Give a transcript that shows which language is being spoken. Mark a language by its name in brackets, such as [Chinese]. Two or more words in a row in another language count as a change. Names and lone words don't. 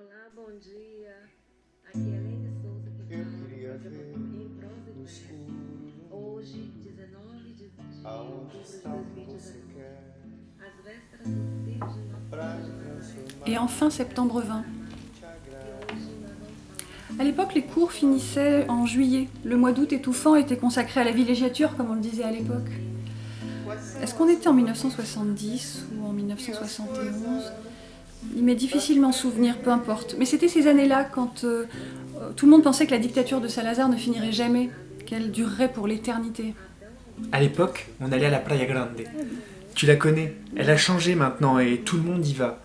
[Portuguese] bom dia. Aqui é Helene Souza que Eu fala, queria ver em prosa e no verso. escuro do mundo Hoje, 19 de aonde outubro de está o que você 2019, quer às vésperas do ensejo de Nossa pra Senhora me de Nazaré. [French] Et [Portuguese] transformar [French] enfin, [Portuguese] Eu quero [French] septembre [Portuguese] te [French] 20. [Portuguese] informar te que agrada. hoje nós vamos falar [French] À l'époque, les cours finissaient en juillet. Le mois d'août étouffant était consacré à la villégiature, comme on le disait à l'époque. [Portuguese] Quais são [French] Est-ce qu'on [Portuguese] as [French] était en [Portuguese] cores [French] 1970 ou en [Portuguese] e as [French] 1971? [Portuguese] coisas [French] Il m'est [Portuguese] pra te [French] difficilement souvenir, peu importe. Mais c'était ces années-là quand tout le monde pensait que la dictature de Salazar ne finirait jamais, qu'elle durerait pour l'éternité. À l'époque, on allait à la Playa Grande. Tu la connais, elle a changé maintenant et tout le monde y va.